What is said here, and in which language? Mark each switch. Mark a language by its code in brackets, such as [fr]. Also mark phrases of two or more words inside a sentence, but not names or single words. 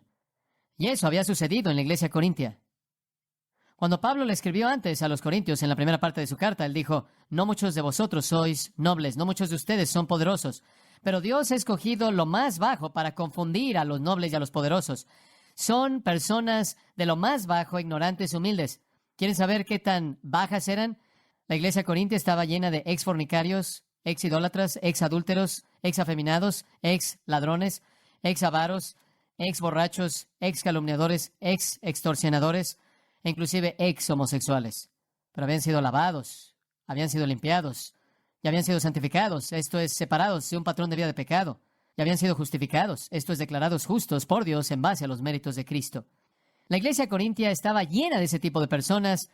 [es] Y eso había sucedido en la iglesia corintia. Cuando Pablo le escribió antes a los corintios en la primera parte de su carta, él dijo, no muchos de vosotros sois nobles, no muchos de ustedes son poderosos, pero Dios ha escogido lo más bajo para confundir a los nobles y a los poderosos. Son personas de lo más bajo, ignorantes, humildes. ¿Quieren saber qué tan bajas eran? La iglesia corintia estaba llena de ex-fornicarios, ex-idólatras, ex-adúlteros, ex-afeminados, ex-ladrones, ex-avaros, ex-borrachos, ex-calumniadores, ex-extorsionadores, e inclusive ex-homosexuales. Pero habían sido lavados, habían sido limpiados, y habían sido santificados, esto es, separados de un patrón de vida de pecado, y habían sido justificados, esto es, declarados justos por Dios en base a los méritos de Cristo. La iglesia corintia estaba llena de ese tipo de personas.